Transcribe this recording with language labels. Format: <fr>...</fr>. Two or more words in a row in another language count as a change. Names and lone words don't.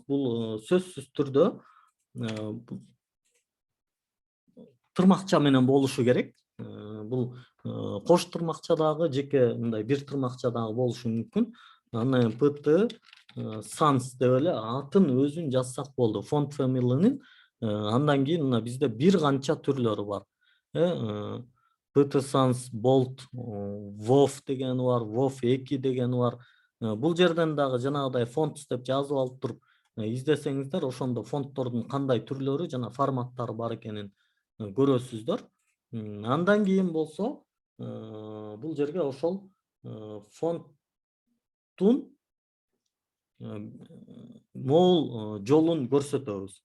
<ky>Бул сөзсүз түрдө тырмакча менен болушу керек. Бул кош тырмакчадагы, жеке мындай бир тырмакчадагы болушу мүмкүн. Анан pt sans деп эле атын өзүн жазсак болду, font family'нын. Андан кийин мына бизде бир канча түрлөрү бар. pt sans bold, WoW деген бар, WoW 2 деген бар. Бул жерден дагы жанагыдай фонт деп жазып алып туруп издесеңиздер, ошондо фонттордун кандай түрлөрү жана форматтары бар экенин көрөсүздөр. Андан кийин болсо бул жерге ошол фонттун могул жолун көрсөтөбүз.</ky>